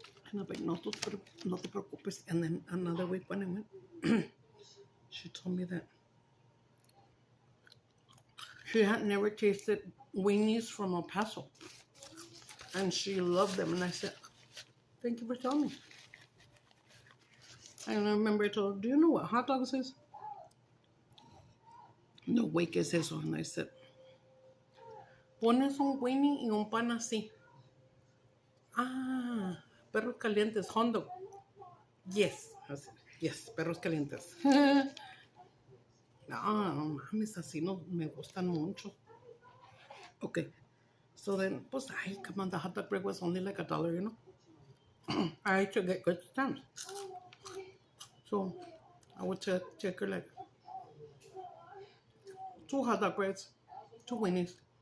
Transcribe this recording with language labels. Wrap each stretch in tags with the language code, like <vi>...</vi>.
<en>And I was like,</en> <es>no te preocupes.</es> <en>And then another week when I went, she told me that she had never tasted weenies from El Paso. And she loved them. And I said, thank you for telling me. And I remember I told her, do you know what hot dogs is?</en> <es>No, güey, ¿qué es eso?</es> <en>And I said,</en> <es>pones un weenie y un pan así. Ah, perros calientes, hot dog. Yes.</es> <en>I said, yes,</en> <es>perros calientes. No mames, así no me gustan mucho.</es> <en>Okay. So then, pues, come on, the hot dog break was only like $1, you know? I had to get good stamps. So I would take her like 2 hot dog breads, 2 weenies.</en>